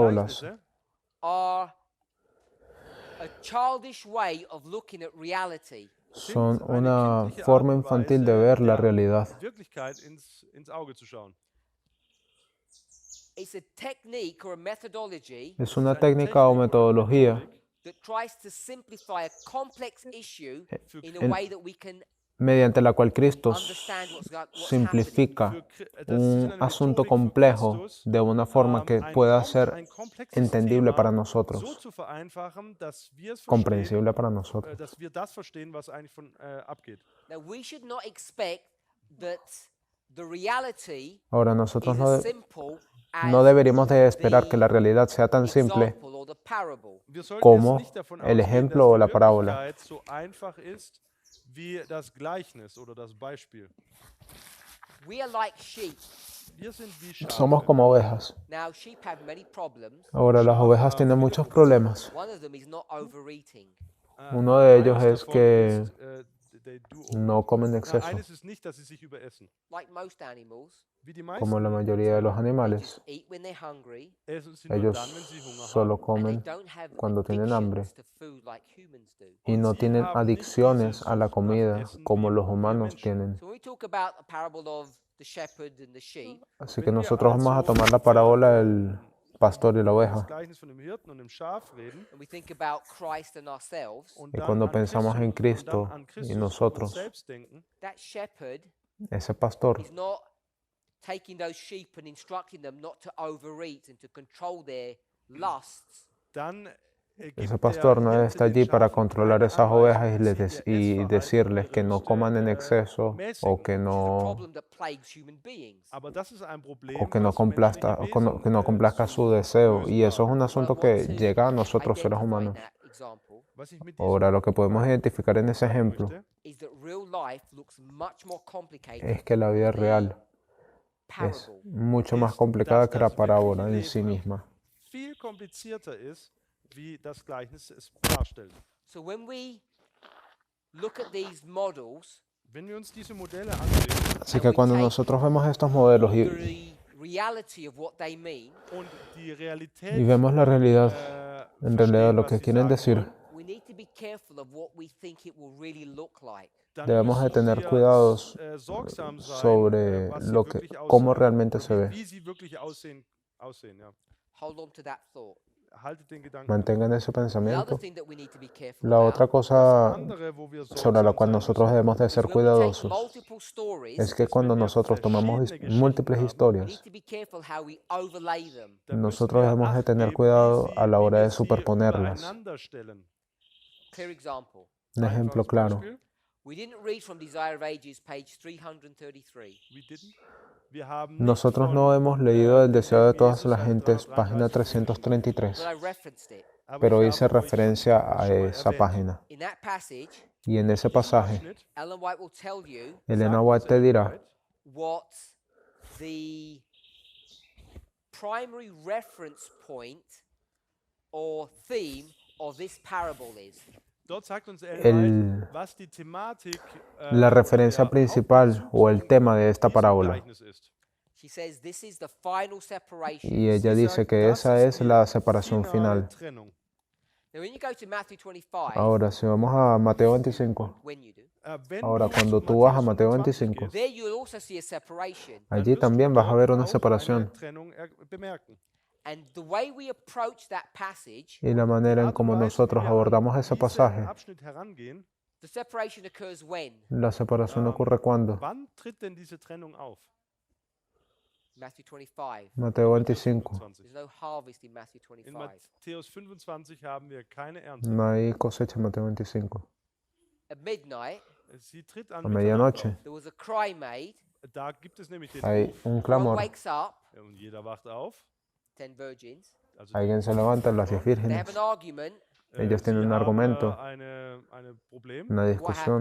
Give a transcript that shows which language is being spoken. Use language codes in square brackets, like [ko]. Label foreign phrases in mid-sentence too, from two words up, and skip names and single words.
[es] Ahora, parábolas [de] Gleichnisse [en] are a childish way of looking at reality. [es] son una forma infantil de ver la realidad. [de] Wirklichkeit ins Auge zu schauen. [en] It's a technique or a methodology [es] Es una técnica o metodología [en] that tries to simplify a complex issue in a [es] en- [en] way that we can [es] mediante la cual Cristo [en] understand what's happening. [es] simplifica [de] Das ist [es] un [de] eine [es] asunto [de] Methodik von [es] complejo [de] Christus, [es] de una forma que [de] ein [es] pueda [de] kom- [es] ser [de] ein komplexes [es] entendible [de] Thema [es] para [de] so [es] nosotros, [de] zu vereinfachen, dass wir es verstehen, [es] comprensible para nosotros. [de] dass wir das verstehen, was eigentlich abgeht. [en] Now, we should not expect that the reality [es] Ahora nosotros [en] is [es] no, [en] as [es] de- [en] simple as [es] no deberíamos de esperar que la realidad sea tan simple [en] example or the parable. [de] Wir sollten [es] como [de] jetzt nicht davon [es] el [de] ausgehen, [es] ejemplo [de] dass [es] o [de] die [es] la parábola. [de] Wirklichkeit so einfach ist wie das Gleichnis oder das Beispiel. [en] We are like sheep. [de] Wir sind wie Schafe. [es] Somos como ovejas. [en] Now, sheep have many problems. [es] Ahora las ovejas tienen muchos problemas. [en] One of them is not overeating. [es] Uno de ellos [de] Eines [es] es [de] davon [es] que [de] ist, [en] they do- [es] no comen en exceso, [de] Eines ist nicht, dass sie sich überessen. [en] Like most animals, [de] Wie die meisten [es] como la mayoría de los [en] they [es] animales. [en] just eat when they're hungry, [de] essen sie nur [es] Ellos [de] dann, wenn sie Hunger [es] solo [de] haben. [en] and [es] comen [en] they don't have [es] cuando tienen hambre [en] addictions to food like humans do. [es] y no [de] Sie [es] tienen [de] haben nicht [es] adicciones [de] diese [es] a la [de] Sucht nach [es] comida [de] Essen [es] como [de] wie [es] los [de] wir [es] humanos [de] Menschen. [es] tienen. [en] So when we talk about the parable of the shepherd and the sheep, [es] Así que [de] Wenn wir [es] nosotros vamos a [de] also [es] tomar la parábola del pastor y la [de] das [es] oveja. [de] Gleichnis von dem Hirten und dem Schaf reden [en] and we think about Christ and ourselves, [de] und [es] Y [de] dann [es] cuando [de] an [es] pensamos en [de] Christus und [es] Cristo [de] dann an Christus [es] y [de] und [es] nosotros, [de] uns selbst denken, [en] that shepherd [es] ese pastor [en] is not taking those sheep and instructing them not to overeat and to control their lusts. [de] dann gibt [es] Ese [de] der [es] pastor no [de] Hirte [es] está [de] den [es] allí para [de] Schafen [es] controlar [de] eine [es] esas ovejas [de] Anweisung, dass sie ihr [es] y [de] Essverhalten, [es] decirles [de] ihre [es] que no [de] Lüste, [es] coman en exceso o [de] mäßigen. [es] que [en] Which is a [es] no, [en] problem that plagues human beings. [de] Aber das ist ein Problem, [es] o que no [de] was menschliche [es] complazca, o [de] Wesen, [es] que no complazca [de] zu [es] su deseo. [de] lösen [es] Y eso es [de] haben. [es] un [en] What I [es] asunto [en] want [es] que [en] to [es] llega a nosotros seres [en] identify in [es] humanos. [en] that example [de] Was ich mit [es] Ahora [de] diesem [es] lo que podemos identificar en ese [de] sagen [es] ejemplo [de] möchte, [en] is that real life looks much more complicated [es] es que la vida real es [en] parable. [es] mucho más [de] ist, [es] complicada [de] dass [es] que la [de] das [es] parábola [de] wirkliche [es] en sí [de] Leben [es] misma. [de] viel komplizierter ist, wie das Gleichnis es darstellt. [en] So when we look at these models, [de] Wenn wir uns diese Modelle ansehen [es] Así que cuando nosotros vemos estos modelos [en] the reality of what they mean, [de] und die Realität [es] y vemos la realidad, en realidad [de] verstehen, [es] lo [de] was [es] que [de] sie [es] quieren [de] sagen [es] decir, [de] wollen, [en] we need to be careful of what we think it will really look like. [de] dann [es] debemos de [de] müssen [es] tener [de] wir, [es] cuidados [de] sorgsam sein, [es] sobre [de] was sie [es] lo que, [de] wirklich [es] cómo [de] aussehen, [es] realmente [de] oder [es] se ve. [de] wie sie wirklich aussehen, ja. [en] Hold on to that thought. [de] Haltet den Gedanken. [es] Mantengan ese [en] The other [es] pensamiento. [en] thing that we need to be careful [es] La otra [en] about [es] cosa [de] Andere, wo wir [es] sobre la [de] sorgsam [es] cual [de] sein [es] nosotros [de] müssen, [es] debemos de [en] is [es] ser [en] when we take [es] cuidadosos [en] multiple stories, [es] es que cuando nosotros tomamos [de] verschiedene [es] múltiples [de] Geschichten haben, [en] we need [es] historias, [en] to be careful how we overlay them. [de] dann müssen [es] nosotros [de] wir [es] debemos de [de] Acht [es] tener [de] geben, [es] cuidado [de] wie [es] a la hora [de] wir [es] de [de] sie [es] superponerlas. [de] übereinander stellen. [en] Clear example. [es] Un ejemplo [de] Einfaches [es] claro. [de] Beispiel. [en] We didn't read from Desire of Ages, page 333. We didn't. [de] Wir haben nicht [es] Nosotros [de] von, [es] no hemos leído el deseo de todas [de] Wesen [es] las [de] Seite [es] gentes, [de] 333 [es] página [en] But [es] 333, [en] I referenced it. [de] aber [es] pero [de] ich [es] hice [de] habe euch [es] referencia a [de] schon mal [es] esa [de] erwähnt. [es] página. [en] In that passage, [es] Y en ese pasaje, [de] Abschnitt [en] Ellen White will tell you [es] Elena [de] sagt [es] White te [de] Ellen [es] dirá [de] White, [en] what the primary reference point or theme of this parable is. [de] Dort sagt uns Ellen [es] El- [de] White, was die Thematik, [es] la referencia [de] der [es] principal o el tema de esta [de] diesem [es] parábola. [de] Gleichnis ist. [en] She says this is the final separation. [es] Y ella [de] Sie [es] dice [de] sagt, [es] que [de] das [es] esa [de] ist [es] es [de] die [es] la separación [de] finale [es] final. [de] Trennung. [en] Now, when you go to Matthew 25, [es] Ahora, si vamos a Mateo 25, [en] when you do, [de] Wenn [es] ahora [de] du [es] cuando [de] zu [es] tú vas a [de] Matthäus [es] Mateo [de] 25 [es] 25, [de] gehst, [en] there you'll also see a separation. [de] dann [es] allí [de] wirst du [es] también vas a ver [de] dort [es] una [de] auch [es] separación. [de] eine Trennung bemerken. [en] And the way we approach that passage, [es] Y la manera en [de] Art und [es] cómo [de] Weise, wie [es] nosotros [de] wir an [es] abordamos ese [de] diesen [es] pasaje, [de] Abschnitt herangehen, [en] the separation occurs when? [es] la separación ocurre cuando. [de] wann tritt denn diese Trennung auf? [en] Matthew 25. [es] Mateo [de] Matthäus [es] 25. [de] 25. [en] There's no harvest in Matthew [de] In [en] 25. [de] Matthäus 25 haben wir keine Ernte. [es] No hay cosecha en Mateo 25. [en] At midnight, [de] Sie tritt an [es] A [de] Mitternacht [es] medianoche [en] there was a cry made. [de] auf. Da gibt es nämlich den [es] hay [de] Ruf [es] un [en] One [es] clamor. [en] wakes up, [de] und jeder wacht auf. [en] 10 virgins. [de] Also [es] Alguien se levanta, las 10 [en] They have [es] vírgenes. [en] an argument. [es] Ellos [de] sie [es] tienen un [de] haben, [es] argumento, [de] eine Problem. [es] una [en] What [es] discusión.